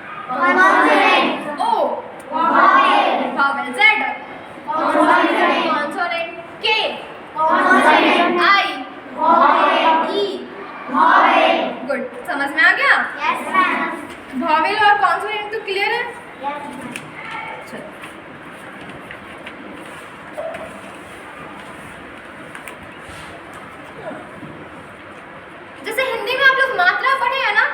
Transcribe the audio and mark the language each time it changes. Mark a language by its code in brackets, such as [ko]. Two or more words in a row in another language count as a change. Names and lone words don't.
[en] Consonant. O Vowel. vowel Z Consonant. consonant K Consonant. I Vowel. E Vowel. [hi] गुड समझ में आ गया [en] Yes, ma'am. [hi] वॉवेल और कॉन्सोनेंट तो क्लियर है [en] Yes, ma'am. [hi] चलो जैसे हिंदी में आप लोग मात्रा पढ़े हैं ना